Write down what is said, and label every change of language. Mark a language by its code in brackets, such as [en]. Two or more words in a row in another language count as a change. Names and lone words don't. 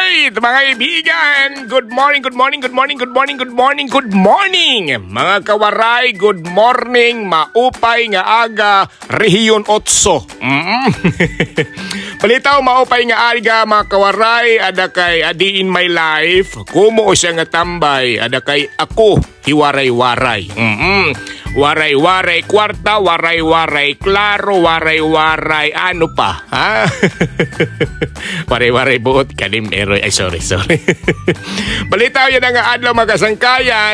[tl] Alright, mga kaibigan, [en] good morning, good morning, good morning, good morning, good morning, good morning. [war] Mga kawaray, [en] good morning, [war] maupay nga aga, Rehiyon 8. Palitaw, maupay nga aga, mga kawaray, ada kay Adi [en] in my life, [war] kumo siya nga tambay, ada kay ako, hiwaray-waray. Waray-waray kwarta, waray-waray klaro, waray-waray ano pa, ha? Waray-waray buot kalim eroy. Ay, sorry. Balitaw yan nga adlaw magasangkayan.